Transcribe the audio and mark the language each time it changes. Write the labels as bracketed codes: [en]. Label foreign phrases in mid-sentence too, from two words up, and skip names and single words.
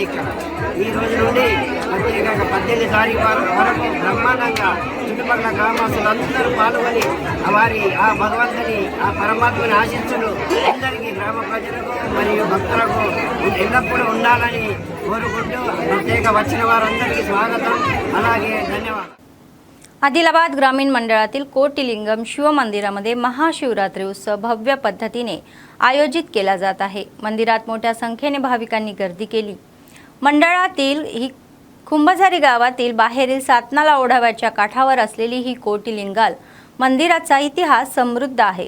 [te] ఇక్కడ ఈ రోజు నుండి ప్రత్యేకంగా 18 తారీఖు వరకు బ్రహ్మాండంగా చుట్టుపక్కల గ్రామస్తులందరూ పాల్గొని ఆ భగవంతుని ఆ పరమాత్మని ఆశించులు అందరికీ గ్రామ ప్రజలకు మరియు భక్తులకు ఎల్లప్పుడూ ఉండాలని కోరుకుంటూ ప్రత్యేక వచ్చిన వారందరికీ स्वागतम అలాగే ధన్యవాదాలు. [mr] आदिलाबाद ग्रामीण मंडळातील कोटिलिंगम शिवमंदिरामध्ये महाशिवरात्री उत्सव भव्य पद्धतीने आयोजित केला जात आहे. मंदिरात मोठ्या संख्येने भाविकांनी गर्दी केली. मंडळातील ही कुंभझारी गावातील बाहेरील सातनाला ओढाव्याच्या काठावर असलेली ही कोटिलिंगाल मंदिराचा इतिहास समृद्ध आहे.